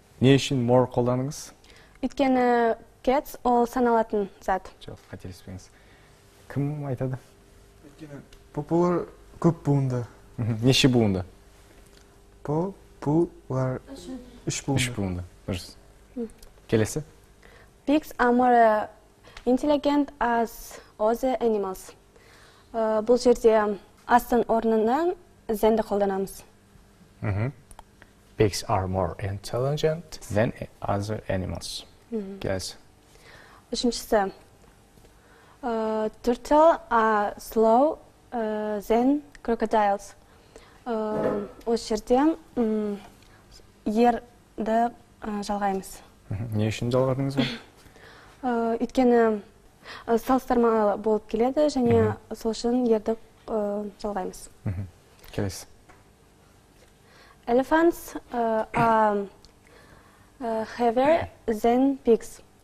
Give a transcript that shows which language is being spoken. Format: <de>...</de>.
<kk>Не үшін more қолданыңыз? Өйткені cats ол саналатын зат. Жоқ, қателеспеңіз. Кім айтады? Popular көп буынды. Неше буынды? Popular үш буынды. Үш буынды. Дұрыс. Келесі?</kk> <en>Pigs are more intelligent as other animals.</en> <kk>Бұл жерде астың орнына than'ді қолданамыз.</kk> <en>Pigs are more intelligent than other animals.</en> <kk>Келесі? Үшіншісі,</kk> <en>turtle are slow than crocodiles.</en> <kk>Осы жерде ерді жалғаймыз. Не үшін жалғадыңыз ба? Өйткені салыстырмалы болып келеді және сол үшін ерді жалғаймыз. Келесі?</kk> <en>Elephants are heavier than pigs.</en>